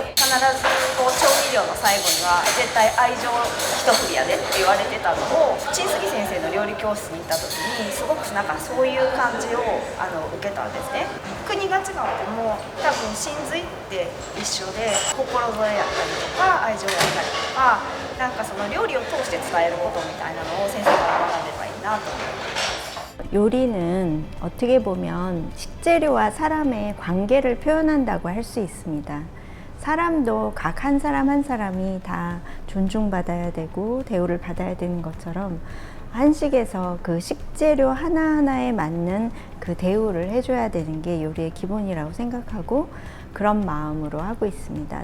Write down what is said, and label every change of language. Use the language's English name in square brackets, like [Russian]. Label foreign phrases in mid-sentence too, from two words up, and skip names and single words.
[Japanese] 必ずこう調味料の最後には絶対愛情一振りやでって言われてたのを、陳杉先生の料理教室に行った時にすごくなんかそういう感じを受けたんですね。国が違っても多分真髄って一緒で、心添えやったりとか愛情やったりとか、なんかその料理を通して伝えることみたいなのを先生から学べばいいなと思います。 [Korean] 요리는 어떻게 보면 식재료와 사람의 관계를 표현한다고 할 수 있습니다. 사람도 각 한 사람 한 사람이 다 존중받아야 되고 대우를 받아야 되는 것처럼, 한식에서 그 식재료 하나하나에 맞는 그 대우를 해줘야 되는 게 요리의 기본이라고 생각하고 그런 마음으로 하고 있습니다.